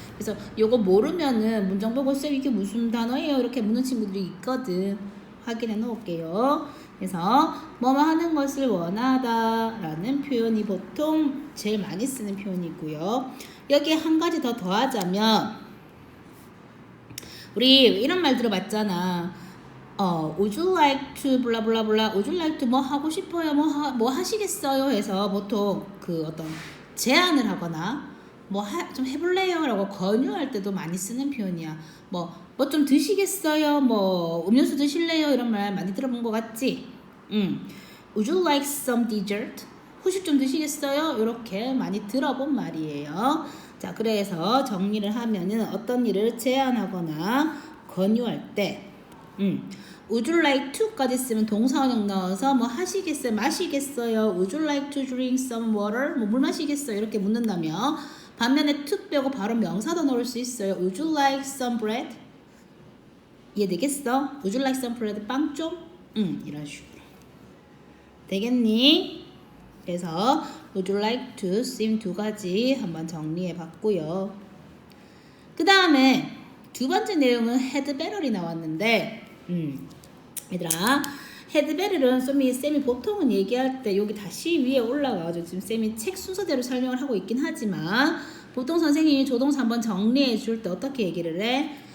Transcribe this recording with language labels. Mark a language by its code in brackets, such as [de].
[ko] 그래서 요거 모르면은 문장 보고 쌤 이게 무슨 단어예요? 이렇게 묻는 친구들이 있거든. 확인해 놓을게요. 그래서 뭐뭐 하는 것을 원하다 라는 표현이 보통 제일 많이 쓰는 표현이고요. 여기에 한 가지 더 더하자면 우리 이런 말 들어봤잖아. [en] would you like to 블라블라블라 would you like to [ko] 뭐 하고 싶어요? 뭐 하시겠어요? 해서 보통 그 어떤 제안을 하거나 좀 해볼래요? 라고 권유할 때도 많이 쓰는 표현이야. 뭐 좀 드시겠어요? 뭐 음료수 드실래요? 이런 말 많이 들어본 것 같지? [en] Would you like some dessert? [ko] 후식 좀 드시겠어요? 이렇게 많이 들어본 말이에요. 자, 그래서 정리를 하면은 어떤 일을 제안하거나 권유할 때 [en] Would you like to [ko] 까지 쓰면 동사원형 넣어서 뭐 하시겠어요? 마시겠어요? [en] Would you like to drink some water? [ko] 뭐 물 마시겠어요? 이렇게 묻는다면 반면에 to 빼고 바로 명사도 넣을 수 있어요. [en] Would you like some bread? [ko] 이해되겠어? [en] Would you like some bread? [ko] 빵 좀? 이런 식으로 되겠니? 그래서 [en] Would you like to [ko] sim 두 가지 한번 정리해 봤고요. 그 다음에 두 번째 내용은 had better이 나왔는데 얘들아 had better은 쌤이 보통은 얘기할 때 여기 다시 위에 올라가가지고 지금 쌤이 책 순서대로 설명을 하고 있긴 하지만 보통 선생님이 조동사 한번 정리해 줄 때 어떻게 얘기를 해?